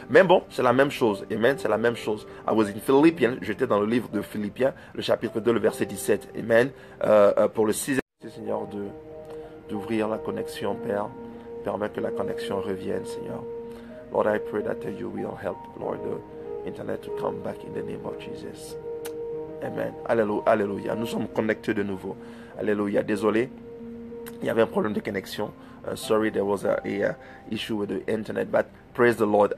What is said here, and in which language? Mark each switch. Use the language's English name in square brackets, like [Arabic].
[French] Mais bon, c'est la même chose. Amen. C'est la même chose. [English] I was in Philippians. [French] J'étais dans le livre de Philippiens, le chapitre 2, le verset 17. Amen. Pour le 6e, Seigneur, d'ouvrir la connexion, Père. Permets que la connexion revienne, Seigneur. [English] Lord, I pray that you will help, Lord, the internet to come back in the name of Jesus. [French] Amen. Alléluia. Nous sommes connectés de nouveau. Alléluia. Désolé, il y avait un problème de connexion. [English] Sorry, there was a issue with the internet, but praise the Lord.